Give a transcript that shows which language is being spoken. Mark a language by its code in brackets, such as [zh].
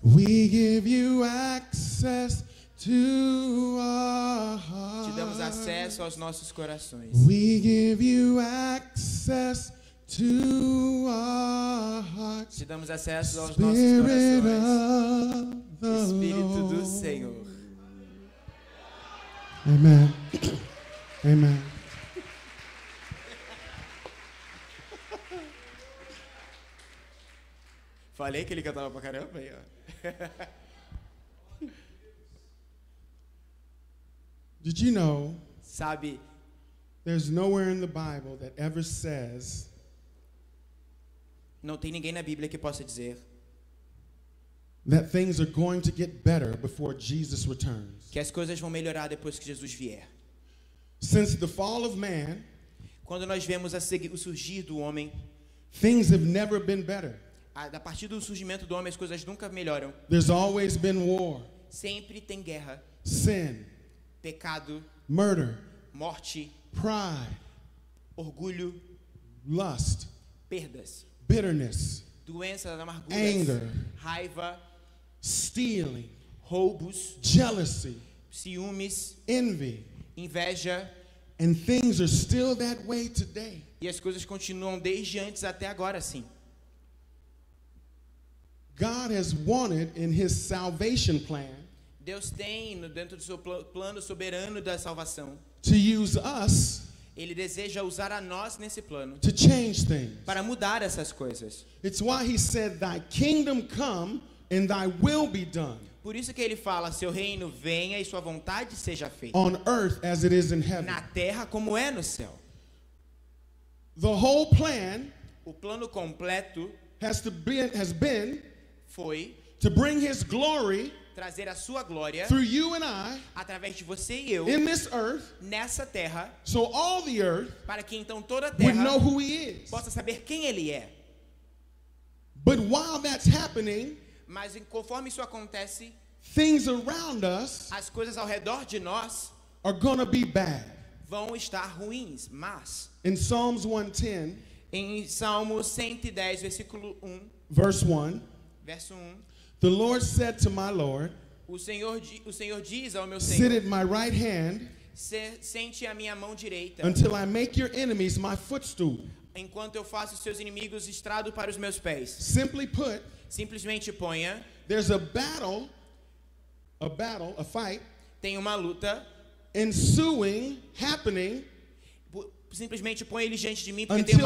[en] We give you access to our hearts. [pt] Te damos acesso aos nossos corações. [en] We give you access to our hearts. [pt] Te damos acesso aos nossos [en] Spirit [pt] corações. [en] of the [pt] Espírito do [en] Lord. [pt] Senhor. [en] Amen. Amen. [pt] Falei que ele cantava pra caramba aí, ó. [en] Did you know [pt] Sabe, [en] there's nowhere in the Bible that ever says [pt] não tem ninguém na Bíblia que possa dizer [en] that things are going to get better before Jesus returns? [pt] que as coisas vão melhorar depois que Jesus vier. [en] Since the fall of man, [pt] Quando nós vemos o surgir do homem, [en] things have never been better. [pt] a partir do surgimento do homem, as coisas nunca melhoram. [en] There's always been war, [pt] Sempre tem guerra, [en] sin, [pt] pecado, [en] murder, [pt] morte, [en] pride, [pt] orgulho, [en] lust, [pt] perdas, [en] bitterness, [pt] doenças, amarguras, [en] anger, [pt] raiva, [en] stealing, [pt] roubos, [en] jealousy, [pt] ciúmes, [en] envy, [pt] inveja. [en] and things are still that way today. [pt] E as coisas continuam desde antes até agora, sim. [en] God has wanted in his salvation plan [pt] Deus tem, dentro do seu plano soberano da salvação, [en] to use us [pt] Ele deseja usar a nós nesse plano [en] to change things. [pt] para mudar essas coisas. [en] It's why he said, thy kingdom come and thy will be done [pt] Por isso que ele fala, seu reino venha e sua vontade seja feita. [en] on earth as it is in heaven. [pt] Na terra como é no céu. [en] The whole plan [pt] O plano completo [en] has been [pt] foi [en] to bring his glory [pt] trazer a sua glória [en] through you and I [pt] através de você e eu [en] in this earth, [pt] nessa terra, [en] so all the earth [pt] para que então toda a [en] would know who he is. [pt] possa saber quem ele é. [en] But while that's happening, [pt] Mas conforme isso acontece, [en] things around us [pt] as coisas ao redor de nós [en] are gonna be bad. [pt] vão estar ruins. Mas [en] In Psalms 110, [pt] em Salmo 110, versículo 1, [en] verse 1, [pt] verso 1, [en] the Lord said to my Lord, [pt] o Senhor diz ao meu [en] sit [pt] Senhor, [en] at my right hand [pt] sente a minha mão direita, [en] until I make your enemies my footstool. [pt] enquanto eu faço os seus inimigos estrado para os meus pés. [en] Simply put, [pt] Simplesmente ponha, [en] there's a fight [pt] tem uma luta, [en] ensuing, happening [pt] simplesmente põe ele diante de mim, porque tem [en] until